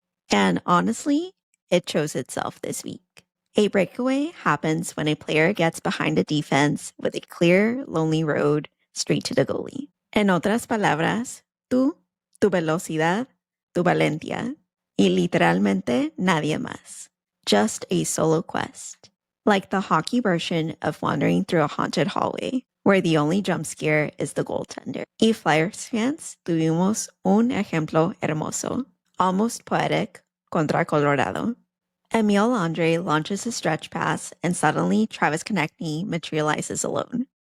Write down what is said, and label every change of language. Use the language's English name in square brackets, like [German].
[English] And honestly, it shows itself this week. A breakaway happens when a player gets behind a defense with a clear, lonely road straight to the goalie. [Spanish] En otras palabras, tú, tu velocidad, tu valentía, y literalmente nadie más. [English] Just a solo quest. Like the hockey version of wandering through a haunted hallway, where the only jump scare is the goaltender. [Spanish] Y Flyers fans tuvimos un ejemplo hermoso, [English] almost poetic, [Spanish] contra Colorado. [English] Emil Andre launches a stretch pass, and suddenly Travis Konechny materializes alone.